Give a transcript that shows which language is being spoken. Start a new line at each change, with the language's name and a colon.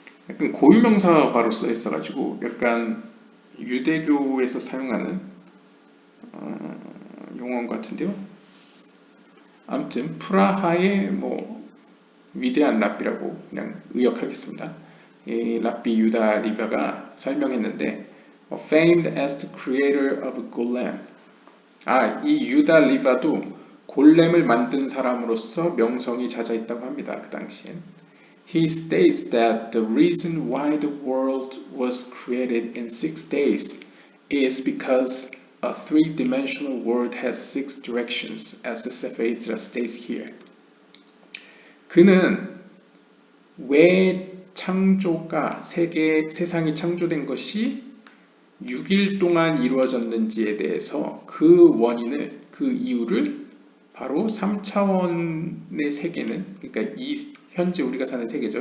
Korean: 약간 고유명사화로 써 있어가지고 약간 유대교에서 사용하는 용어 같은데요. 아무튼 프라하의 뭐 위대한 랍비라고 그냥 의역하겠습니다.
English: 이 랍비 유다 리바가 설명했는데 famed as the creator of Golem.
Korean: 이 유다 리바도 골렘을 만든 사람으로서 명성이 잦아있다고 합니다. 그 당시엔.
English: He states that the reason why the world was created in 6 days is because a three-dimensional world has 6 directions, as the Sefer Yetzirah states here.
Korean: 그는 왜 창조가 세상이 창조된 것이 6일 동안 이루어졌는지에 대해서 그 원인을, 그 이유를 바로 3차원의 세계는, 그러니까 현재 우리가 사는 세계죠.